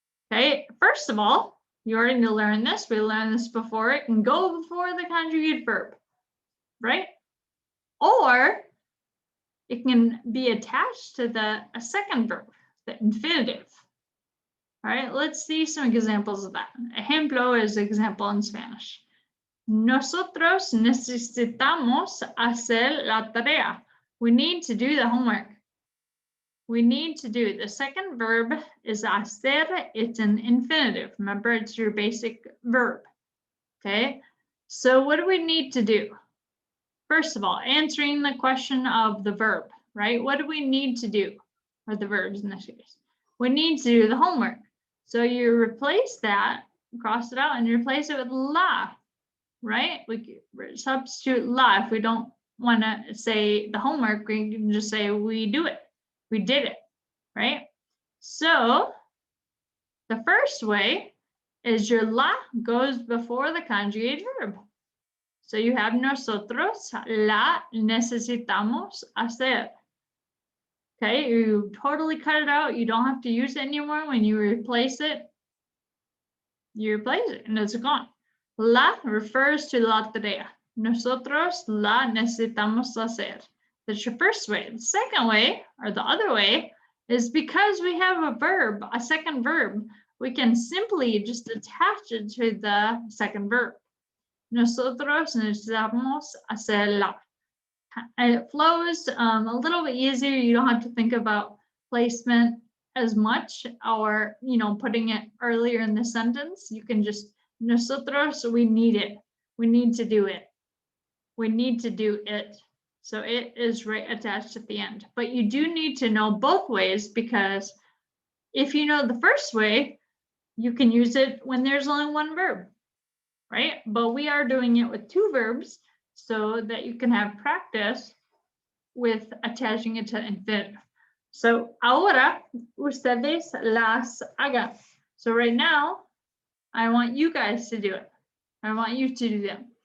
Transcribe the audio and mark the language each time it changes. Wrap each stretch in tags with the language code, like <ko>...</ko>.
<en>Okay, first of all, you already learned this. We learned this before. It can go before the conjugate verb, right? Or it can be attached to a second verb, the infinitive. All right, let's see some examples of that. Ejemplo is example in Spanish.</en> <es>Nosotros necesitamos hacer la tarea.</es> <en>We need to do the homework. We need to do. The second verb is hacer. It's an infinitive. Remember, it's your basic verb. Okay, so what do we need to do? First of all, answering the question of the verb, right? What do we need to do? Or the verbs in this case. We need to do the homework. So you replace that, cross it out, and you replace it with la, right? We substitute la. If we don't want to say the homework, we can just say we do it. We did it, right? So the first way is your la goes before the conjugate verb.</en> <es>So you have nosotros la necesitamos hacer.</es> <en>Okay, you totally cut it out. You don't have to use it anymore. When you replace it, you replace it and it's gone. La refers to la tarea.</en> <es>Nosotros la necesitamos hacer.</es> <en>That's your first way. The second way, or the other way, is because we have a verb, a second verb, we can simply just attach it to the second verb.</en> <es>Nosotros necesitamos hacerla.</es> <en>And it flows a little bit easier. You don't have to think about placement as much, or putting it earlier in the sentence. You can just nosotros, we need it. We need to do it. We need to do it. So it is right attached at the end. But you do need to know both ways, because if you know the first way, you can use it when there's only one verb, right? But we are doing it with two verbs so that you can have practice with attaching it to infinitive.</en> <es>So ahora ustedes las hagan.</es> <en>So right now, I want you guys to do it. I want you to do them.</en>